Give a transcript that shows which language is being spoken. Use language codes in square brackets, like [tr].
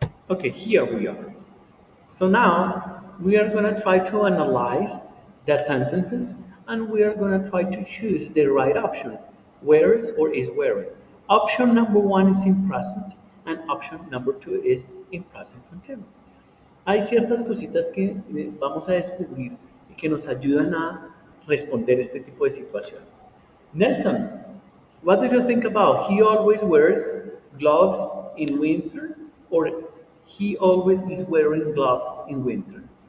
[en] Okay, here we are. So now we are going to try to analyze the sentences and we are going to try to choose the right option. Wears or is wearing. Option number one is in present and option number two is in present continuous. [es] Hay ciertas cositas que vamos a descubrir y que nos ayudan a responder este tipo de situaciones. [en] Nelson, what do you think about he always wears gloves in winter or he always is wearing gloves in winter?